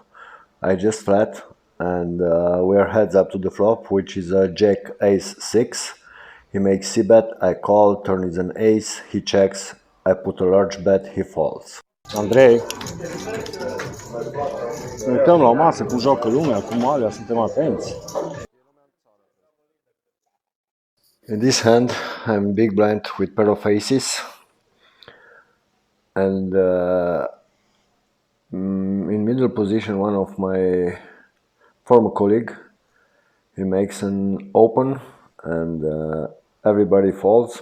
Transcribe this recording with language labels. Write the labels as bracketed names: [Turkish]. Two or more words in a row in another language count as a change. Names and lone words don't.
[English] I just flat, and we are heads up to the flop, which is a jack ace 6. He makes c bet, I call, turn is an ace, he checks, I put a large bet, he folds. [Romanian] Andrei, ne uităm la o masă cum joacă lumea, cum alea, suntem atenți. [English] In this hand, I'm big blind with pair of aces, and in middle position, one of my former colleague, he makes an open, and everybody folds.